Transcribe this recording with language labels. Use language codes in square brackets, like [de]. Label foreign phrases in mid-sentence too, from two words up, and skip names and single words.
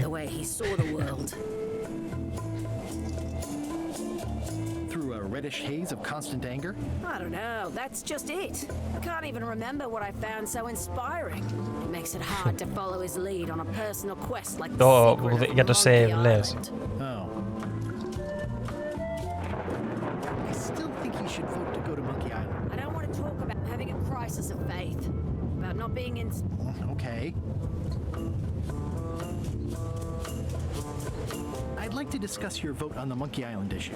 [en] the way he saw the world. Through a reddish haze of constant anger? I don't know, that's just it. I can't even remember what I found so inspiring. It makes it hard to follow his lead on a personal quest like the secret of [el] για το save, [en] Monkey [el] λες. [en] Island. Oh. I still think you should vote to go to Monkey Island. I don't want to talk about having a crisis of faith, about not being in... Okay. I'd like to discuss your vote on the Monkey Island issue.